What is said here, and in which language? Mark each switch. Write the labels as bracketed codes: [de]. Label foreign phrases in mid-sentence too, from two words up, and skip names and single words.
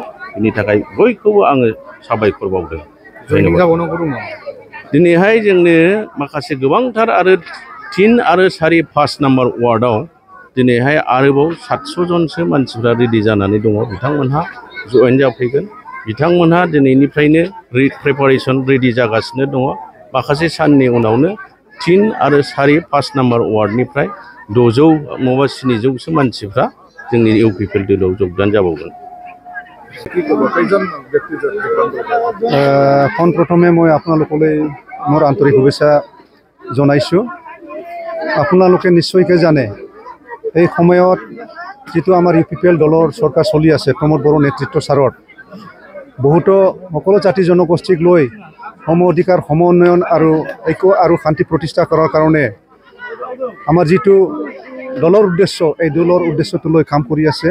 [brx] बिनि थाखाय बयखौबो आङो साबायखर बावदों। दिनैहाय जोंनो माखासे गोबांथार आरो 3 आरो 4, 5 नाम्बार वार्डआव दिनैहाय आरोबाव 700 जनसो मानसिफ्रा रेडि जानानै दङ। बिथांमोनहा जयेन जाफैगोन। बिथांमोनहा दिनैनिफ्रायनो प्रिपारेसन रेडि जागासिनो दङ। माखासे साननि उनावनो 3 आरो 4, 5 नाम्बार वार्डनिफ्राय 600 नङाबा 700सो मानसिफ्रा जोंनि UPPL दोलोआव যোগদান जाबावगोन। [as] পোনপ্ৰথমে মই আপোনালোকলৈ মোৰ আন্তৰিক শুভেচ্ছা জনাইছোঁ। আপোনালোকে নিশ্চয়কৈ জানে এই সময়ত যিটো আমাৰ UPPL দলৰ চৰকাৰ চলি আছে প্ৰমোদ বড়ো নেতৃত্ব ছাৰত বহুতো সকলো জাতি জনগোষ্ঠীক লৈ সম অধিকাৰ সম উন্নয়ন আৰু ঐক্য আৰু শান্তি প্ৰতিষ্ঠা কৰাৰ কাৰণে আমাৰ যিটো দলৰ উদ্দেশ্য এই দলৰ উদ্দেশ্যটো লৈ কাম কৰি আছে।